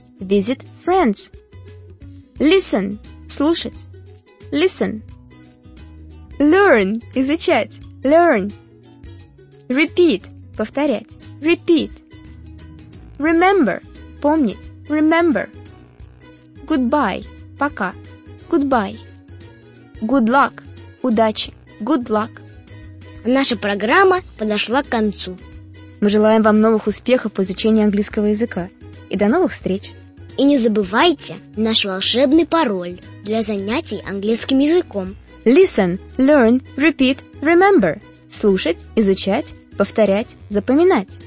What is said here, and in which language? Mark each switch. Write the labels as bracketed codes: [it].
[en] Visit friends. Listen. Слушать. Listen. Learn. Изучать. Learn. Repeat. Повторять. Repeat. Remember. Помнить. Remember. Goodbye. Пока. Goodbye. Good luck. Удачи. Good luck. [ru] Наша программа подошла к концу. Мы желаем вам новых успехов в изучении английского языка. И до новых встреч. И не забывайте наш волшебный пароль для занятий английским языком. [en] Listen, learn, repeat, remember. [ru] Слушать, изучать, повторять, запоминать.